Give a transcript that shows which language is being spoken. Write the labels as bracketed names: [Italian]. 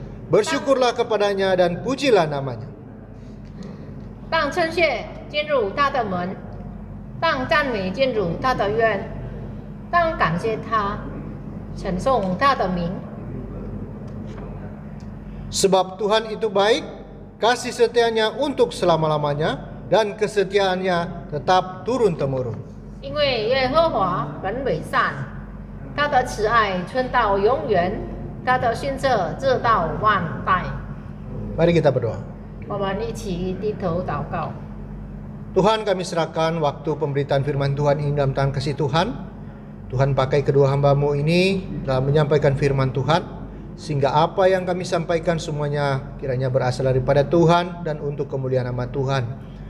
[Indonesian] Bersyukurlah kepadanya dan pujilah namanya. [Chinese] 当称谢进入他的门，当赞美进入他的院，当感谢他，称颂他的名。 [Indonesian] Sebab Tuhan itu baik, kasih setianya untuk selama-lamanya, dan kesetiaannya tetap turun-temurun. [Chinese] 因为耶和华本为善，他的慈爱存到永远，他的信测直到万代。 [Indonesian] Mari kita berdoa. [Chinese] 我们一起低头祷告。 [Indonesian] Tuhan, kami serahkan waktu pemberitaan firman Tuhan ini dalam tangan kasih Tuhan. Tuhan pakai kedua hamba-Mu ini dalam menyampaikan firman Tuhan, sehingga apa yang kami sampaikan semuanya kiranya berasal daripada Tuhan dan untuk kemuliaan nama Tuhan.